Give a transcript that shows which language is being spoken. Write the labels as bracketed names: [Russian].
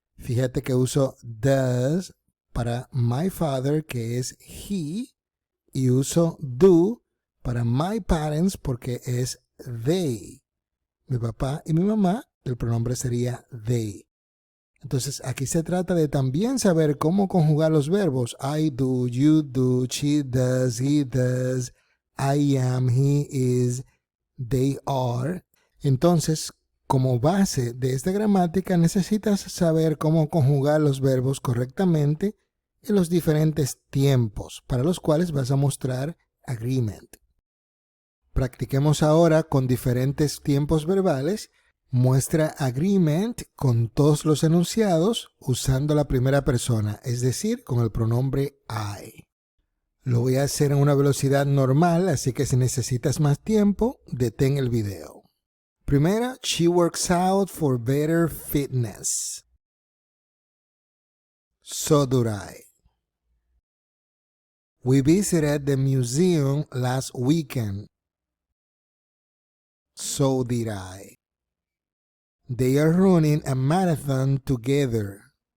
[Spanish] Fíjate que uso does para [English] my father, [Spanish] que es he, y uso do para [English] my parents [Spanish] porque es they. Mi papá y mi mamá, el pronombre sería they. Entonces aquí se trata de también saber cómo conjugar los verbos. [English] I do, you do, she does, he does, I am, he is, they are. [Spanish] Entonces, como base de esta gramática necesitas saber cómo conjugar los verbos correctamente en los diferentes tiempos para los cuales vas a mostrar agreement. Practiquemos ahora con diferentes tiempos verbales. Muestra agreement con todos los enunciados usando la primera persona, es decir, con el pronombre I. Lo voy a hacer en una velocidad normal, así que si necesitas más tiempo, detén el video. Primera, [English] she works out for better fitness. So do I. We visited the museum last weekend. So did I. They are running a marathon together.